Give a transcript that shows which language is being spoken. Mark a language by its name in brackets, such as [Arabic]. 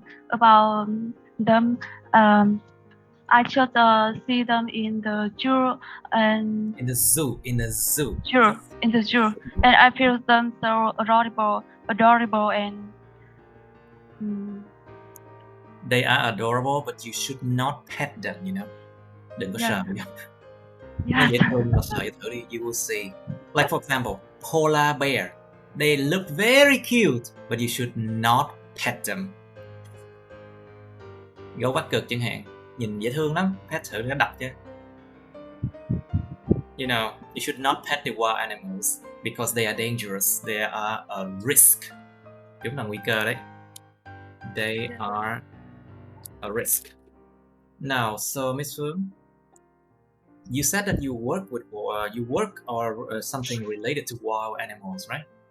[English] about them. I just see them in the zoo and In the zoo. sure in the zoo, and I feel them so adorable, and they are adorable, but you should not pet them, you know. [Vietnamese] Đừng có sờ nhá. Nó dễ thương mà sờ thử đi, [English] you will see. Like for example, polar bear. They look very cute, but you should not pet them. [Vietnamese] Gấu Bắc Cực chẳng hạn, nhìn dễ thương lắm, pet thử nó đập chứ. [English] You know, you should not pet the wild animals because they are dangerous. They are a risk. [Vietnamese] Chúng là nguy cơ đấy. [English] They are a risk. Now, so Miss Phương, you said that you work or something related to wild animals, right?